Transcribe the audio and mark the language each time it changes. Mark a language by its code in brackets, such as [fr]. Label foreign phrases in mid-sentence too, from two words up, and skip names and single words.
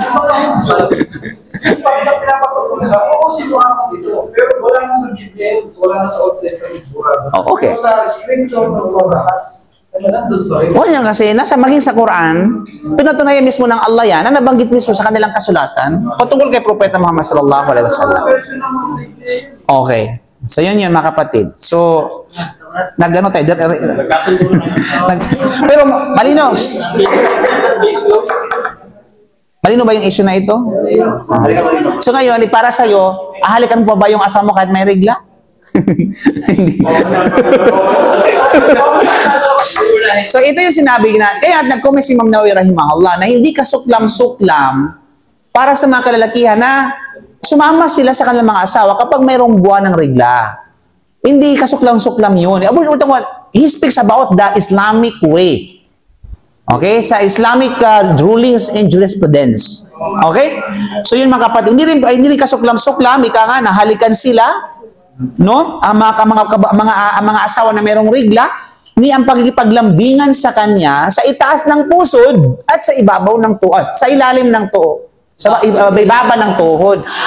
[tl] Parang na pinapatutunan lang, oo, sinuhakat ito. Pero wala na sa Biblia yun, wala na sa Old Testament. Oh, okay. Pero sa scripture ng Torah, O yan kasi, maging sa Quran, pinatunayan mismo ng Allah yan, na nabanggit mismo sa kanilang kasulatan, patungkol kay Propeta Muhammad [ar] صلى الله عليه وسلم. [tl] Okay. So yun mga kapatid. So, nag-ano tayo? Pero malinaw. Malino ba yung issue na ito? So ngayon, para sa'yo, ahalikan mo pa ba yung asawa mo kahit may regla? Hindi. So ito yung sinabi na, kaya nag-comment si Imam Nawawi rahimahullah na hindi kasuklam-suklam para sa mga kalalakihan na sumama sila sa kanilang mga asawa kapag mayroong buwan ng regla. Hindi kasuklam-suklam yun. [en] He speaks about the Islamic way. Okay? [tl] Sa [en] Islamic rulings and jurisprudence. [tl] Okay? So yun mga kapatid, hindi rin kasuklam-suklam, ika nga, nahalikan sila, no? Ang mga asawa na mayroong regla, ni ang pagkikipaglambingan sa kanya sa itaas ng pusod at sa ibabaw ng tuhod, sa ilalim ng tuhod. Sa ibaba ng tuhod.